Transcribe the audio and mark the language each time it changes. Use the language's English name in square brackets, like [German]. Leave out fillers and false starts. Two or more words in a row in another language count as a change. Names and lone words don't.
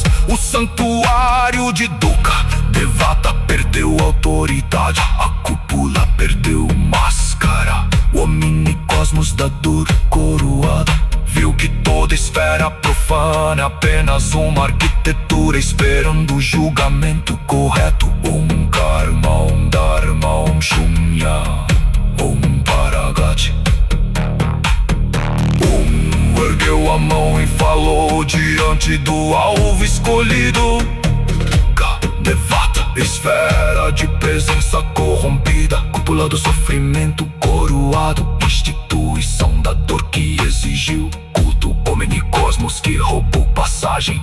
[Portuguese] O santuário de Dukkha Devata perdeu autoridade. A cúpula perdeu máscara. O omnicosmos da dor coroada viu que toda esfera profana é apenas uma arquitetura esperando o julgamento correto. [Sanskrit] ॐ कर्म, ॐ धर्म, ॐ शून्य, ॐ परागति. [Portuguese] Om ergueu a mão e falou diante do alvo escolhido. Dukkha Devata, esfera de presença corrompida, cúpula do sofrimento coroado, instituição da dor que exigiu culto, omnicosmos que roubou passagem.